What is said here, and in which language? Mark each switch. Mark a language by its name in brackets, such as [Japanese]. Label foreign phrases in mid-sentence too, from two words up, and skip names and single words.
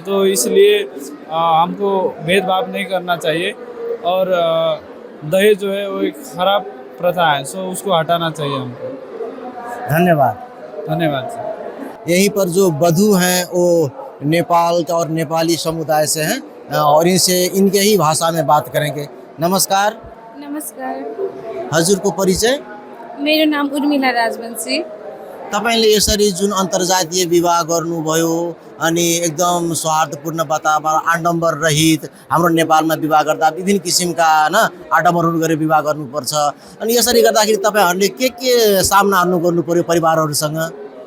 [Hindi] तो इसलिए हमको भेदभाव नहीं करना चाहिए और दहेज जो है वो एक खराब प्रथा है, सो उसको हटाना चाहिए हमको। धन्यवाद। धन्यवाद सर। यहीं पर जो वधू हैं वो नेपाल का और नेपाली समुदाय से हैं और इनसे इनके ही भाषा में बात करेंगे। [Nepali] नमस्कार। नमस्कार। हजुर को परिचय? मेरो नाम उर्मिला राजवंशी। तपाईले यसरी जुन अन्तर्जातीय विवाह गर्नुभयो अनि एकदम सौहार्दपूर्ण वातावरण, आडम्बर रहित, हाम्रो नेपालमा विवाह गर्दा विभिन्न किसिमका आडम्बरहरू गरेर विवाह गर्नुपर्छ, अनि यसरी गर्दाखेरि तपाईहरूले के सामनाहरू गर्नु पर्यो परिवारहरूसँग?